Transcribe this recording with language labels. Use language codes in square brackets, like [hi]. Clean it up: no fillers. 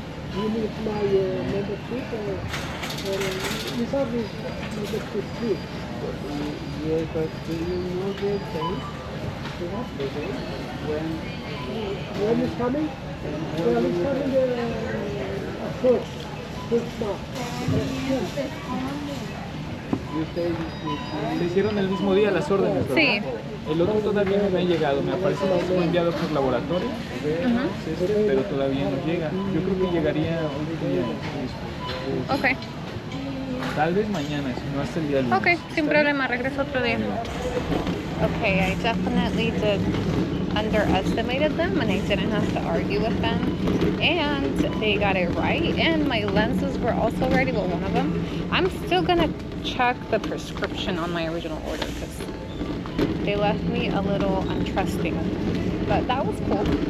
[en] You need my membership or you have this membership too. Yes, but do you know the date? The date? When is coming? When is coming first March. [es] Y ustedes se hicieron el mismo día las órdenes, ¿verdad? Sí. El otro todavía no me ha llegado, me aparece que fue enviado por laboratorio, pero todavía no llega. Yo creo que llegaría hoy día. Ok. Tal vez mañana, si no hasta el día lunes. Ok, sin problema, regreso otro día. [en] Okay, I definitely did underestimated them and I didn't have to argue with them. And they got it right. And my lenses were also ready, but one of them. I'm still gonna check the prescription on my original order because they left me a little untrusting. But that was cool.